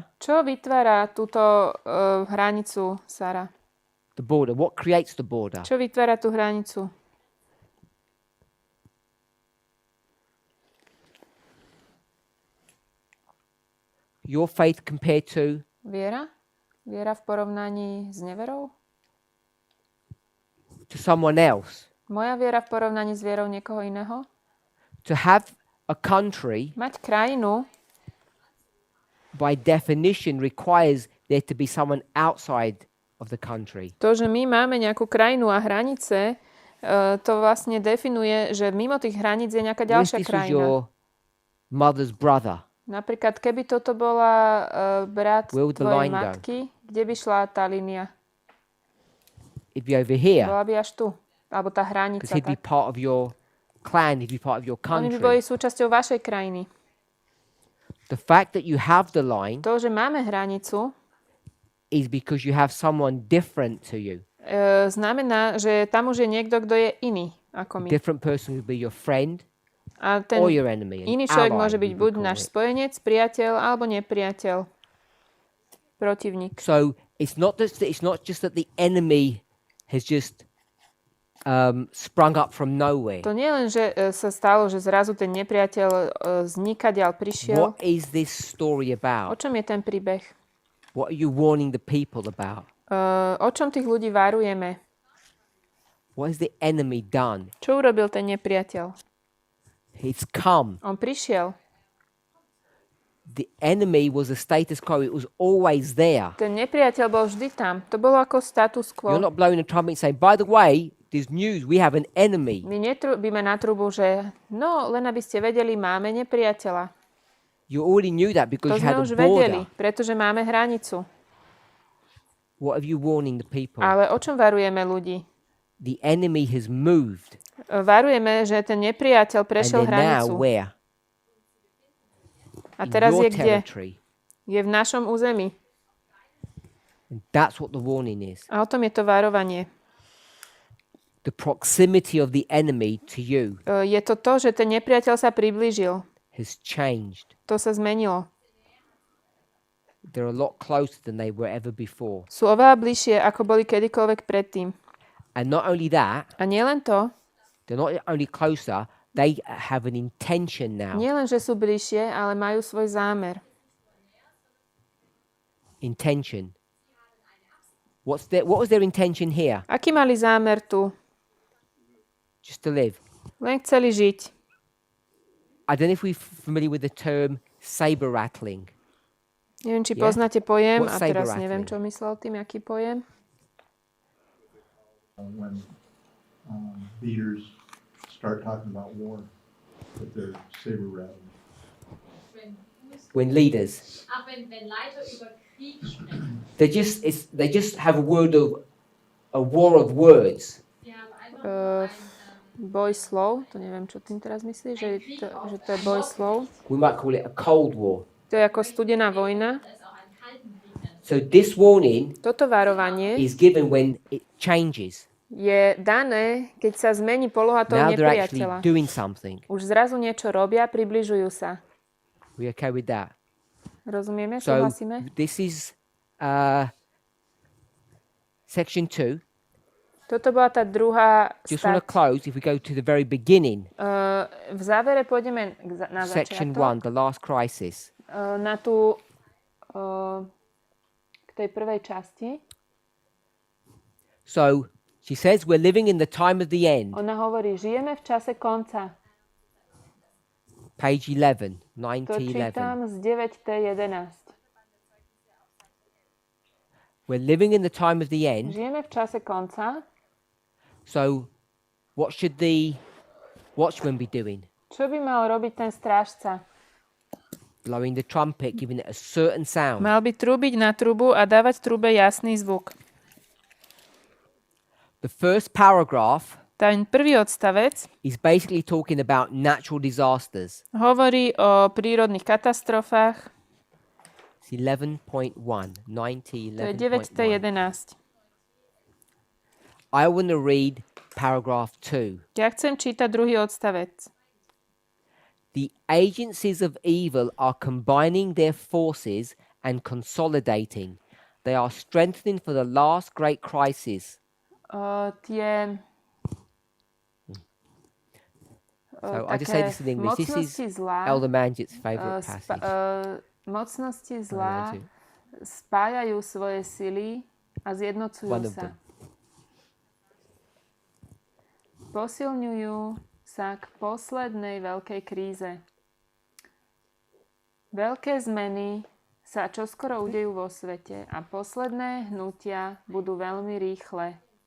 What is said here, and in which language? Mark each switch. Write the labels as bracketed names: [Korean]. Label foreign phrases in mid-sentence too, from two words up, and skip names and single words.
[Slovak] Čo vytvára túto hranicu, Sara? [English] The border. What creates the border? [Slovak] Čo vytvára tú hranicu? [English] Your faith compared to [Slovak] Viera? Viera v porovnaní s neverou? [English] someone else. [Slovak] Moja viera v porovnaní s vierou niekoho iného? [English] To have a country, [Slovak] Mať krajinu [English] by definition, requires there to be someone outside of the country. [Slovak] To, že my máme nejakú krajinu a hranice, to vlastne definuje, že mimo tých hraníc je nejaká [English] What if [Slovak] ďalšia [English] this was [Slovak] krajina. [English] your mother's brother? [Slovak] Napríklad, keby toto bola brat [English] Where would the [Slovak] tvojej [English] line go? [Slovak] matky, kde by šla tá línia? [English] It'd be over here. [Slovak] Bola by až tu. Alebo tá hranica. [English] Because he'd be [Slovak] Tak. [English] part of your clan, he'd be part of your [Slovak] Oni by boli [English] country. [Slovak] súčasťou vašej krajiny. [English] The fact that you have the line [Slovak] To, že máme hranicu, [English] is because you have someone different to you. [Slovak] znamená, že tam už je niekto, kto je iný ako my. [English] Different person would be your friend [Slovak] A ten [English] or your enemy. an [Slovak] iný človek [English] ally, [Slovak] môže byť [English] we [Slovak] buď [English] would call [Slovak] náš [English] it. [Slovak] spojenec, priateľ alebo nepriateľ. Protivník. [English] So it's not just that the enemy has just sprung up from nowhere. [Slovak] To nie len, že sa stalo, že zrazu ten nepriateľ znikadiaľ prišiel. [English] What is this story [Slovak] O [English] about? [Slovak] čom je ten príbeh? [English] What are you warning the people about? [Slovak] O čom tých ľudí varujeme? [English] What has the enemy done? [Slovak] Čo urobil ten nepriateľ? [English] It's come. [Slovak] On prišiel. [English] The enemy was a status quo. It was always there. [Slovak] Ten nepriateľ bol vždy tam. To bolo ako status [English] You're [Slovak] quo. [English] not blowing a trumpet saying, by the way, there's news, we have an enemy. [Slovak] My netrúbime na trubu, že no, len aby ste vedeli, máme nepriateľa. [English] You already knew that [Slovak] To [English] because you [Slovak] sme [English] had [Slovak] už [English] a [Slovak] vedeli, [English] border. [Slovak] pretože máme hranicu. [English] What are you warning the people? [Slovak] Ale o čom varujeme ľudí? [English] The enemy has moved. [Slovak] Varujeme, že ten nepriateľ [English] And [Slovak] prešiel [English] they're now [Slovak] hranicu. [English] where? [Slovak] A [English] In [Slovak] teraz [English] your [Slovak] je kde? [English] territory. [Slovak] Je v našom území. [English] And that's what the warning is. [Slovak] A o tom je to varovanie. [English] The proximity of the enemy to you [Slovak] Je to to, že ten nepriateľ sa priblížil. [English] has changed. [Slovak] To sa zmenilo. [English] They're a lot closer than they were ever before. [Slovak] Sú oveľa bližšie, ako boli kedykoľvek predtým. [English] And not only that, [Slovak] A nielen to, [English] they're not only closer, they have an intention now. [Slovak] nielen, že sú bližšie, ale majú svoj zámer. [English] Intention. What was their intention here? [Slovak] Aký mali zámer tu? [English] Just to live. [Slovak] Len chceli žiť. [English] I don't know if we're familiar with the term saber rattling. [Slovak] Neviem, či [English] Yeah. [Slovak] poznáte pojem, [English] What's [Slovak] a teraz [English] saber [Slovak] neviem, [English] rattling? [Slovak] čo myslel tým, aký pojem. [English] When leaders start talking about war, that they're saber rattling. When leaders, [German] Wenn Leiter über Krieg sprechen. [English] they just have a war of words. [German] Sie haben einfach nur [Slovak] Boj slov, to neviem, čo tým teraz myslíš, že to je boj slov. [English] We might call it a cold war. [Slovak] To je ako studená vojna. [German] da ist auch ein kalten Krieg. nennen. [English] So this warning [Slovak] Toto varovanie [English] is given when it changes. [Slovak] je dané, keď sa zmení poloha toho [English] Now they're actually [Slovak] nepriateľa. [English] doing something. [Slovak] Už zrazu niečo robia, približujú sa. [English] We okay with that? [Slovak] Rozumieme? [English] So [Slovak] Súhlasíme? [English] this is section 2. [Slovak] Toto bola tá druhá [English] Just want to [Slovak] stať. [English] close. If we go to the very beginning, [Slovak] V závere pôjdeme na [English] section [Slovak] začiatok. [English] 1, the last crisis. [Slovak] Na tú k tej prvej časti. [English] So she says we're living in the time of the end. [Slovak] Ona hovorí, žijeme v čase konca. [English] Page 11, [Slovak] To 9011. čítam z 9T11. [English] We're living in the time of the end. [Slovak] Žijeme v čase konca. [English] So what should the watchman be doing? [Slovak] Čo by mal robiť ten strážca? [English] Blowing the trumpet, giving it a certain sound. [Slovak] Mal by trúbiť na trubu a dávať trube jasný zvuk. [English] The first paragraph [Slovak] Ten prvý odstavec [English] is basically talking about natural disasters. [Slovak] hovorí o prírodných katastrofách. [English] It's 11.1, [Slovak] To je 9011. 9T11. [English] I want to read paragraph 2. [Slovak] Ja chcem čítať druhý odstavec. [English] The agencies of evil are combining their forces and consolidating. They are strengthening for the last great crisis. So I just say this in English. This [Slovak] mocnosti [English] is [Slovak] zla, [English] Elder Manjit's favourite passage. [Slovak] mocnosti [English] I [Slovak] zla [English] want to- [Slovak] spájajú svoje sily a zjednocujú [English] One of [Slovak] sa. [English] them. [Slovak] Posilňujú sa k poslednej veľkej kríze. Veľké zmeny sa čoskoro udejú vo svete a posledné hnutia budú veľmi rýchle.